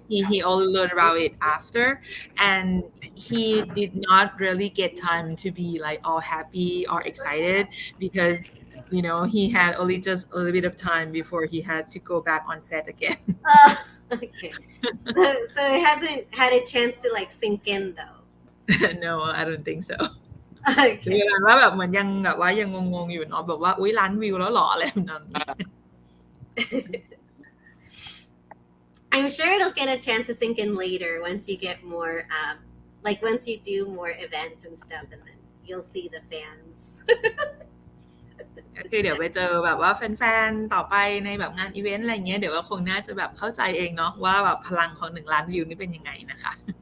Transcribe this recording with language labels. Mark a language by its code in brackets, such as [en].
[en] He only learned about it after, and he did not really get time to be like all happy or excited because he had only just a little bit of time before he had to go back on set again. Okay. So it hasn't had a chance to like sink in though. No, I don't think so. คือ Okay. [th] ว่าแบบเหมือนยังแบบว่ายังงงๆอยู่เนาะแบบว่าอุ๊ยล้านวิวแล้วหรออะไรแบบนั้น [en] I'm sure it'll get a chance to sink in later once you get more, once you do more events and stuff, and then you'll see the fans. [th] ก็คือเดี๋ยวไปเจอแบบว่าแฟนๆต่อไปในแบบงานอีเวนต์อะไรเงี้ยเดี๋ยวก็คงน่าจะแบบเข้าใจเองเนาะว่าแบบพลังของ1ล้านวิวนี่เป็นยังไงนะคะ